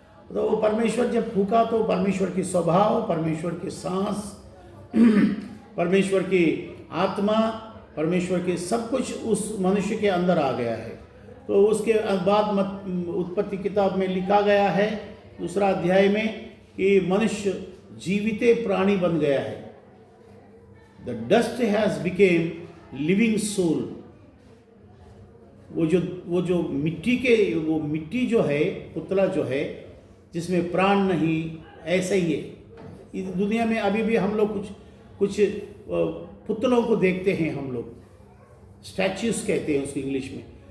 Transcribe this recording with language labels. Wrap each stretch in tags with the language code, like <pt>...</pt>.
<hi>तो वो परमेश्वर जब फूंका तो परमेश्वर की स्वभाव, परमेश्वर की सांस, परमेश्वर की आत्मा, परमेश्वर के सब कुछ उस मनुष्य के अंदर आ गया है। तो उसके बाद उत्पत्ति किताब में लिखा गया है 2 अध्याय में कि मनुष्य जीवित प्राणी बन गया है।</hi> <en>The dust has became living soul।</en> <hi>वो जो मिट्टी जो है, पुतला जो है, जिसमें प्राण नहीं, ऐसा ही है इस दुनिया में। अभी भी हम लोग कुछ पुतलों को देखते हैं, हम लोग स्टैच्यूज कहते हैं उसको इंग्लिश में।</hi>